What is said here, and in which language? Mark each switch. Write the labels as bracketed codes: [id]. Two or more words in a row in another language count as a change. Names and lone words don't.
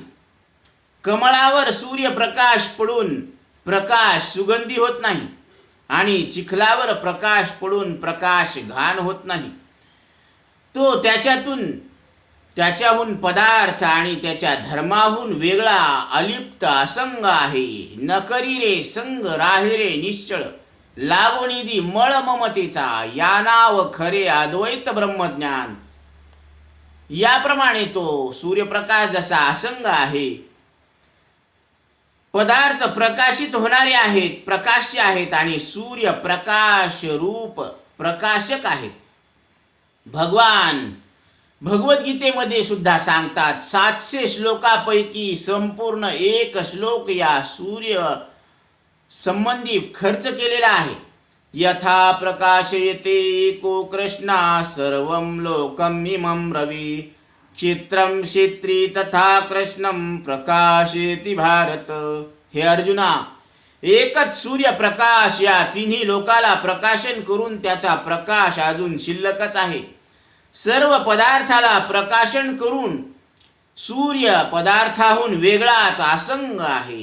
[mr] कमळावर सूर्यप्रकाश पडून प्रकाश सुगंधी होत नाही आणि चिखलावर प्रकाश पडून प्रकाश घाण होत नाही. तो त्याच्याहून पदार्थ आणि त्याच्या धर्माहून वेगळा अलिप्त असंग आहे. न करी रे संग राहे रे निश्चळ लागोनिधी मळ ममतेचा, या नाव खरे अद्वैत ब्रह्मज्ञान. याप्रमाणे तो सूर्यप्रकाश जसा असंग आहे, पदार्थ प्रकाशित होणारे आहेत, प्रकाश्य आहेत आणि सूर्य प्रकाश रूप प्रकाशक आहेत. भगवान भगवद्गीतेमध्ये सुद्धा सांगतात. 700 श्लोकापैकी संपूर्ण एक श्लोक या सूर्य संबंधी खर्च केलेला आहे. [sa] यथा प्रकाशयते एको कृष्णा सर्वं लोकम इमं रवी क्षेत्रं क्षेत्री तथा कृष्णं प्रकाशयति भारत. [mr] हे अर्जुना, एकच सूर्यप्रकाश या तिन्ही लोकाला प्रकाशन करून त्याचा प्रकाश अजून शिल्लकच आहे. सर्व पदार्थाला प्रकाशन करून सूर्य पदार्थाहून वेगळाच असंग आहे.